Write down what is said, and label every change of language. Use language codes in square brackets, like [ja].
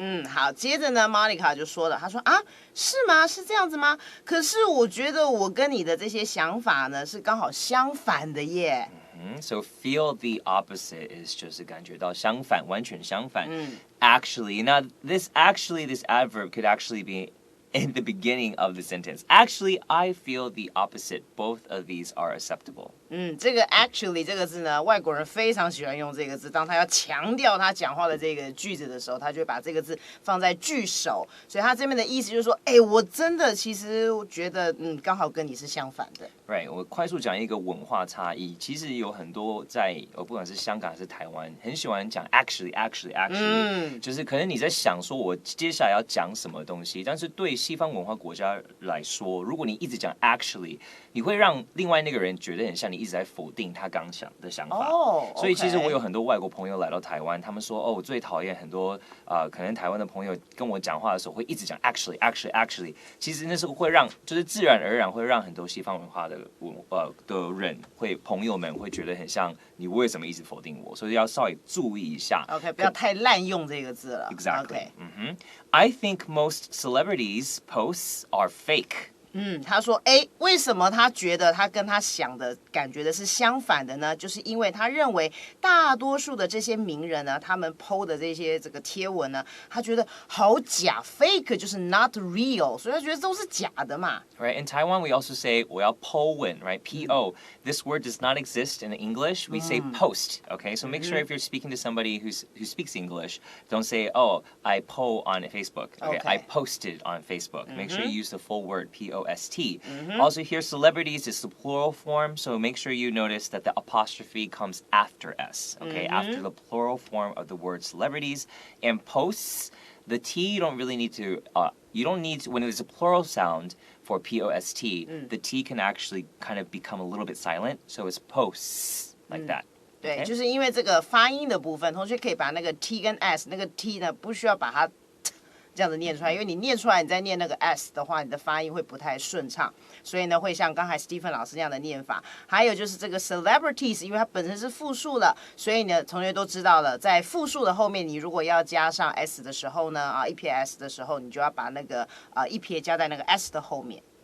[zh] 好，接着呢 ，Monica 就说了，她说啊，是吗？是这样子吗？可是我觉得我跟你的这些想法呢，是刚好相反的耶。 [en] So feel the opposite is [zh] 就是感觉到相反，完全相反。 [en] Actually, now this adverb could actually be in the beginning of the sentence. Actually, I feel the opposite. Both of these are acceptable. [zh] 这个 actually 这个字呢，外国人非常喜欢用这个字。当他要强调他讲话的这个句子的时候，他就会把这个字放在句首。所以他这边的意思就是说，哎，我真的其实我觉得，刚好跟你是相反的。 Right， 我快速讲一个文化差异。其实有很多在不管是香港还是台湾，很喜欢讲 actually，就是可能你在想说我接下来要讲什么东西，但是对西方文化国家来说，如果你一直讲 actually， 你会让另外那个人觉得很像你一直在否定他刚想的想法。所以其实我有很多外国朋友来到台湾，他们说我最讨厌很多可能台湾的朋友跟我讲话的时候会一直讲 actually， 其实那是会让就是自然而然会让很多西方文化的人朋友们会觉得很像你为什么一直否定我，所以要稍微注意一下。 OK， 不要太滥用这个字了。 [en] Exactly. I think most celebrities' posts are fake. [zh] 他说，为什么他觉得他跟他想的感觉的是相反的呢？就是因为他认为大多数的这些名人呢，他们 PO 的这个贴文呢，他觉得好假 ，fake 就是 [en] not real， [zh] 所以他觉得都是假的嘛。 [en] Right. In Taiwan, we also say [zh] 我要 po 文 [en] right? P-O. This word does not exist in English. We say post. Okay. So make sure if you're speaking to somebody who speaks English, don't say, oh, I po on Facebook. Okay. I posted on Facebook. Make sure you use the full word, P-O.S.T. Also here, celebrities is the plural form, so make sure you notice that the apostrophe comes after S, okay? After the plural form of the word celebrities. And posts, the T you don't really need to, when there's a plural sound for P-O-S-T, the T can actually kind of become a little bit silent, so it's posts, like that. [zh] 对，就是因为这个发音的部分，同学可以把那个 T 跟 S， 那个 T 呢不需要把它这样子念出来，因为你念出来，你再念那个 S 的话，你的发音会不太顺畅，所以呢，会像刚才 Stephen 老师那样的念法。还有就是这个 celebrities， 因为它本身是复数了，所以呢，同学都知道了，在复数的后面，你如果要加上 S 的时候呢，一撇 S 的时候，你就要把那个一撇加在那个 S 的后面。